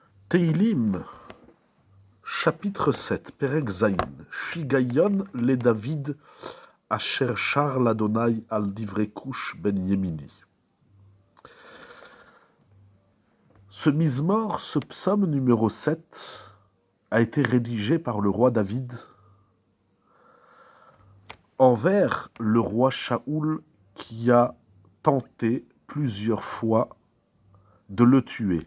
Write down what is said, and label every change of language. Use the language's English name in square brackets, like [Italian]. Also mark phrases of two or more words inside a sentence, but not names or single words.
[French] Teilim, chapitre 7, [Hebrew] פרק ז, שגיון לדוד, אשר שר לאדני על דברי כוש בן ימיני. [French] Ce Mizmor, ce psaume numéro 7, a été rédigé par le roi David envers le roi Shaoul qui a tenté plusieurs fois de le tuer.